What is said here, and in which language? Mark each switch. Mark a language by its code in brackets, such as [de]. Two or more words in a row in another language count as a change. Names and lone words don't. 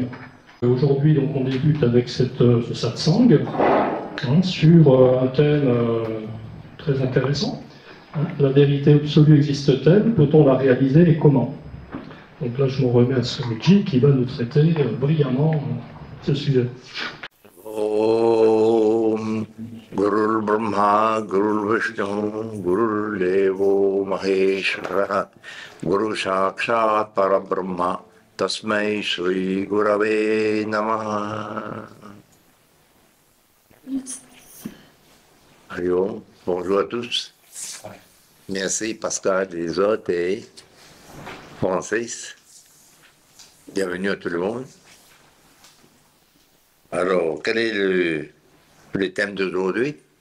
[fr] Aujourd'hui, donc, on débute avec ce satsang sur un thème très intéressant. La vérité absolue existe-t-elle? Peut-on la réaliser et comment? Donc là, je me remets à Swamiji qui va nous traiter brillamment ce sujet. [sa] ॐ गुरुर् ब्रह्मा, गुरुर् विष्णुः, गुरुर् देवो महेश्वरः, गुरुः साक्षात् परब्रह्म, तस्मै श्री गुरवे नमः. [fr] Allô, bonjour à tous. Merci Pascal, les autres et Francis. Bienvenue à tout le monde. Alors, quel est le thème d'aujourd'hui?